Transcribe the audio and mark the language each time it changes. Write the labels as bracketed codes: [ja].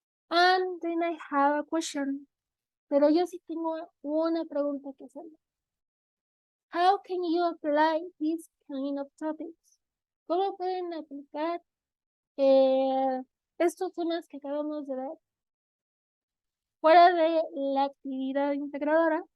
[en] And then I have a question. [es] Pero yo sí tengo una pregunta que hacer. [en] How can you apply these kind of topics? [es] ¿Cómo pueden aplicar estos temas que acabamos de ver fuera de la actividad integradora?